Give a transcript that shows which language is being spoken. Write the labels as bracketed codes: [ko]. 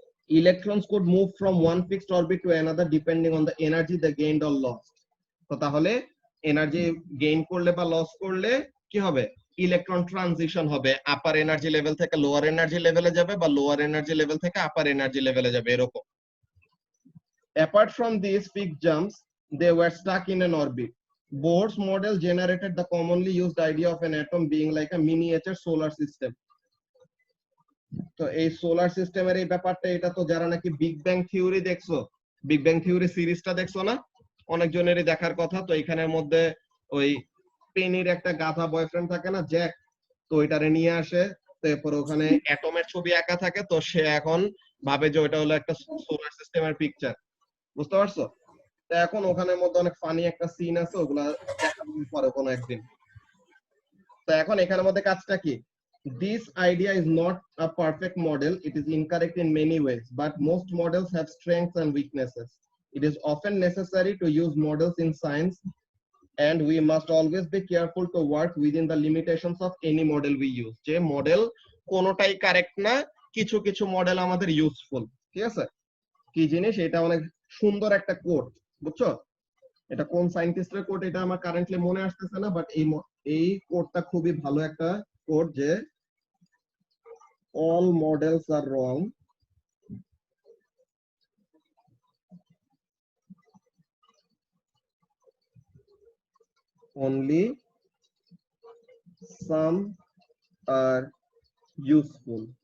[en] Electrons could move from one fixed orbit to another depending on the energy they gained or lost. [bn] তো তাহলে energy gain করলে বা loss করলে কি হবে? ইলেকট্রন ট্রানজিশন হবে, আপার এনার্জি লেভেল থেকে লোয়ার এনার্জি লেভেলে যাবে বা লোয়ার এনার্জি লেভেল থেকে আপার এনার্জি লেভেলে যাবে, এরকম। [en] Apart from these fixed jumps, they were stuck in an orbit. Bohr's model generated the commonly used idea of an atom being like a miniature solar system. [bn] তো এই solar সিস্টেমের এই ব্যাপারটা, এটা তো যারা নাকি বিগ ব্যাং থিওরি দেখছো, বিগ ব্যাং থিওরি সিরিজটা দেখছো না, অনেকজনেরই দেখার কথা। তো এখানের মধ্যে ওই পেনির একটা গাধা বয়ফ্রেন্ড থাকে না, জ্যাক, তো ওইটারে নিয়ে আসে, তারপর ওখানে অ্যাটমের ছবি আঁকা থাকে, তো সে এখন ভাবে যে ওইটা হলো একটা সোলার সিস্টেমের পিকচার, বুঝতে পারছো? তো এখন ওখানের মধ্যে অনেক ফানি একটা সিন আছে, ওগুলা দেখাবো পরে কোনো একদিন। তো এখন এখানের মধ্যে কাজটা কি? [en] This idea is not a perfect model. It is incorrect in many ways, but most models have strengths and weaknesses. It is often necessary to use models in science, and we must always be careful to work within the limitations of any model we use. [bn] যে model কোনোটাই correct না, কিছু কিছু model আমাদের useful. ঠিক আছে। কি জিনিস এটা? অনেক সুন্দর একটা কোট, বুঝছো? এটা কোন সায়েন্টিস্টের কোট এটা আমার কারেন্টলি মনে আসতেছে না, বাট এই কোটটা খুবই ভালো একটা কোট, যে [en] all models are wrong, only some are useful.